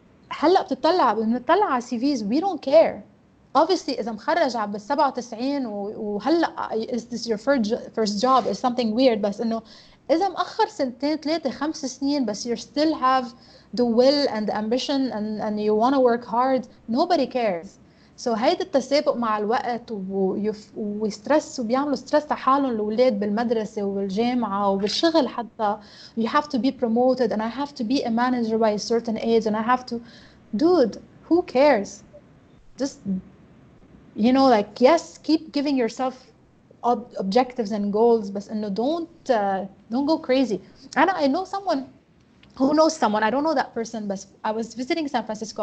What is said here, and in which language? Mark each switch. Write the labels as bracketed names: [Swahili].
[Arabic] هلا بنطلع على [English] CVs, we don't care. Obviously [Arabic] اذا مخرج على 97 وهلا [English] is this your first job is something weird, [Arabic] بس انه إذا مأخر سنتين 3 5 سنين بس [English] you still have the will and the ambition and you want to work hard, nobody cares. So [Arabic] هيدا التسابق مع الوقت وستريس وبيعملوا ستريس على حالهم الأولاد بالمدرسة والجامعة وبالشغل حتى. [English] You have to be promoted and I have to be a manager by a certain age and I have to... Dude, who cares? Just, you know, like, yes, keep giving yourself objectives and goals, but no, don't go crazy. And I know someone who knows someone. I don't know that person, but I was visiting San Francisco.